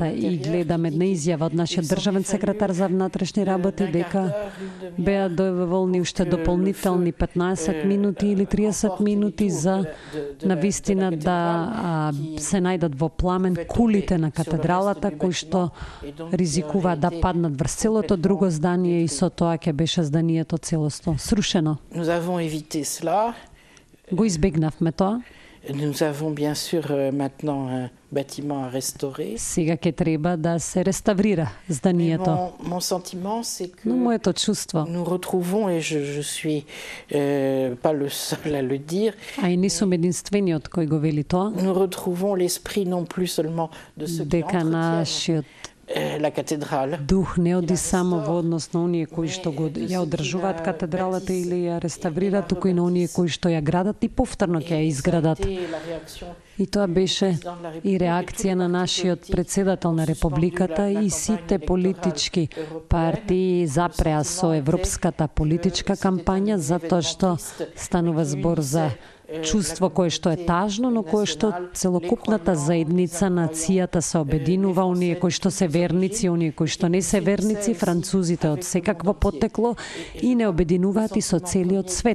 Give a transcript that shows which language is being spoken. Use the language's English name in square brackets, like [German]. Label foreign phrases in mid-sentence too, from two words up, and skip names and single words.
[Macedonian] И гледам една изјава од нашиот државен секретар за внатрешни работи дека беа доволни уште дополнителни 15 минути или 30 минути за навистина да се најдат во пламен кулите на катедралата кои што ризикува да паднат врз целото друго здание, и со тоа ќе беше зданието целосно срушено. Го избегнавме тоа. [French] Nous avons bien sûr maintenant un bâtiment à restaurer. [Macedonian] Сега ќе треба да се реставрира зданието. [French] Mon sentiment c'est que [Macedonian] моето чувство, [French] nous retrouvons, et je suis pas le seul à le dire, [Macedonian] а и не сум единствениот кој го вели тоа, [French] nous retrouvons l'esprit non plus seulement de ceux qui entretiennent la cathédrale. [Macedonian] Дух не оди само во однос на оние кои што го ја одржуваат катедралата или ја реставрираат, туку и на оние кои што ја градат и повторно ќе ја изградат. И тоа беше и реакција на нашиот председател на Републиката, и сите политички партии запреа со европската политичка кампања, затоа што станува збор за чувство кое што е тажно, но кое што целокупната заедница, нацијата се обединува, оние кои што се верници, оние кои што не се верници, французите од секакво потекло и не обединуваат и со целиот свет.